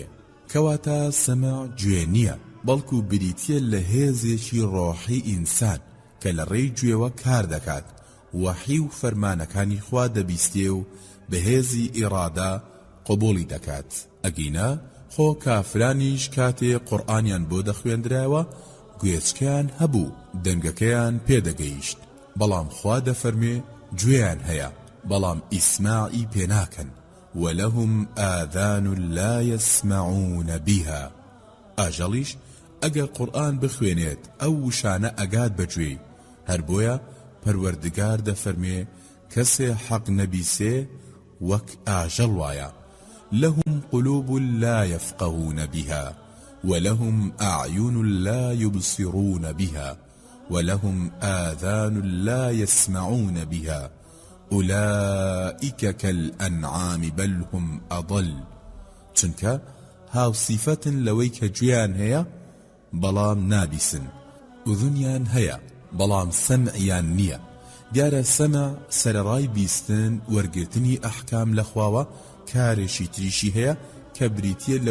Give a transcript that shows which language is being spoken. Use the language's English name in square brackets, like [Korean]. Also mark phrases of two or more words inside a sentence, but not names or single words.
[Central Kurdish] کەواتە سەمع گوێ نییە، بەڵکو بریتیە لە هێزێکی ڕۆحی ئینسان کە لە ڕێی گوێوە کار دەکات، وەحی و فەرمانەکانی خوا دەبیستێ و بە هێزی ئیرادا قبوڵی دەکات. ئەگینا خۆ کافرانیش کاتێ قورئانیان بۆ دەخوێندرایەوە گوێچکیان هەبوو، دەنگەکەیان پێدەگەیشت، بەڵام خوا دەفەرمێ گوێیان هەیە بەڵام ئیسماعی پێناکەن. [Arabic] وەلەهم ئاذان لا يسمعون بها. [Central Kurdish] ئاژەڵیش ئەگەر قورئان بخوێنێت ئەو وشانە ئەگات بەگوێی، هەر بۆیە پەروەردگار دەفەرمێ کەسێ حەق نەبیسێ وەک ئاژەڵ وایە. [Arabic] لهم قلوب لا يفقهون بها ولهم أعين لا يبصرون بها ولهم آذان لا يسمعون بها أولئك كالأنعام بل هم أضل. [Central Kurdish] چونکە هاو صفتن لەوەی کە گوێیان هەیە بەڵام نابیسن، ئوذنیان هەیە بەڵام سەمعیان نییە. دیارە سەمع سەرەڕای بیستن وەرگرتنی ئەحکام لە خواوە، کارێکی تریشی هەیە کە بریتیە لە